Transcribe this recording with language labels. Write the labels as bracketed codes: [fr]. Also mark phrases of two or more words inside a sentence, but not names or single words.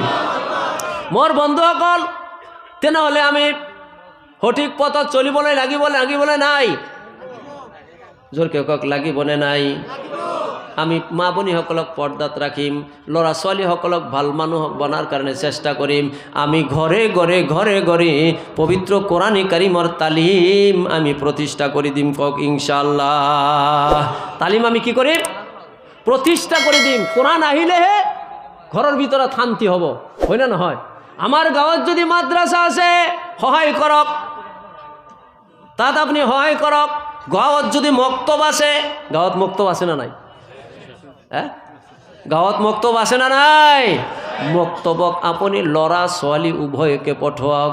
[as] মোর বন্ধুসকল তেনেহলে আমি সঠিক পথত চলিবলৈ লাগিবলে নাই জোরকে কক লাগিবনে নাই আমি মা বনিসকলক পর্দাত রাখিম ল'ৰা ছোৱালীসকলক ভাল মানুহ বনাৰ কাৰণে চেষ্টা কৰিম আমি ঘৰে ঘৰে পবিত্র কোরআনে কারিমর তালিম আমি প্রতিষ্ঠা করে দিম কক [ar] إن شاء الله. [as] তালিম আমি কি করিম প্রতিষ্ঠা করে দিম কোরআন আহিলেহে ঘরের ভিতরে শান্তি হব হয় না নহয়। আমার গাঁৱত যদি মাদ্রাসা আছে সহায় করক তাত আপনি সহায় করক। গাঁৱত যদি মক্তব আছে গাঁৱত মক্তব আছে না নাই গাঁৱত মক্তব আছে না নাই মক্তবক আপুনি ল'ৰা ছোৱালী উভয়কে পঠোৱাওক।